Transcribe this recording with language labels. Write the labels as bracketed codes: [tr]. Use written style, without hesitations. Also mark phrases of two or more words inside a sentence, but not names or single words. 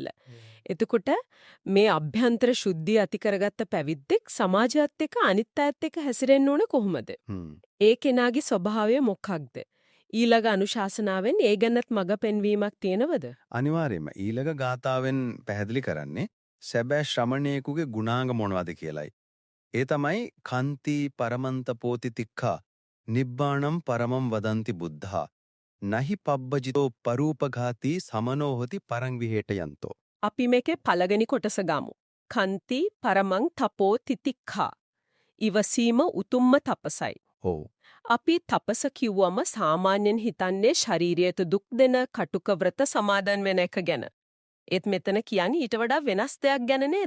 [si] එතකොට මේ අභ්‍යන්තර ශුද්ධිය ඇති කරගත්ත පැවිද්දෙක් සමාජයත් එක්ක අනිත් අයත් එක්ක හැසිරෙන්න ඕන කොහොමද? ඒ කෙනාගේ ස්වභාවය මොකක්ද? ඊළඟ අනුශාසනාවෙන් ඒ ගැනත් මඟ පෙන්වීමක් තියෙනවද? අනිවාර්යයෙන්ම ඊළඟ ගාථාවෙන් පැහැදිලි කරන්නේ සැබෑ ශ්‍රමණේකුගේ ගුණාංග මොනවද කියලයි. ඒ තමයි [pi] කන්ති පරමන්ත පෝති තික්ඛා නිබ්බාණම් පරමම් වදන්ති බුද්ධා නහි පබ්බජිතෝ පරූපඝාති සමනෝ හොති පරං විහෙටයන්තෝ. [si] අපි මේකේ පළවෙනි කොටස ගමු. [pi] කන්ති පරමං තපෝ තිතික්ඛා. [si] ඉවසීම උතුම්ම තපසයි. ඔව්. අපි තපස කිව්වම සාමාන්‍යයෙන් හිතන්නේ ශාරීරියට දුක් දෙන කටුක ව්‍රත සමාදන් වෙන එක ගැන. ඒත් මෙතන කියන්නේ ඊට වඩා වෙනස් දෙයක් ගැන නේද?